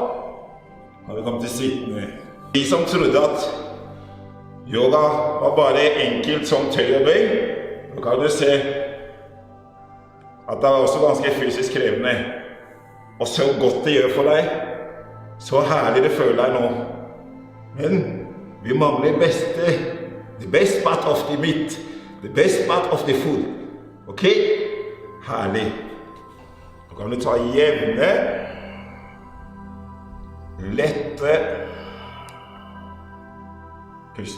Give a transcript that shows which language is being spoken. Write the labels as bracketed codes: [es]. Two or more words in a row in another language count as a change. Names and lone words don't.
[no] Og vi kommer til sittende. De som trodde at yoga var bare enkelt som tøy og bøy, nå kan du se at det er også ganske fysisk krevende. Og så godt det gjør for deg. Så herlig det føler deg nå. Men vi mangler [en] the best part of the meat. The best part of the food. [no] Ok? Herlig. Nå kan du ta jevne, lette, pust.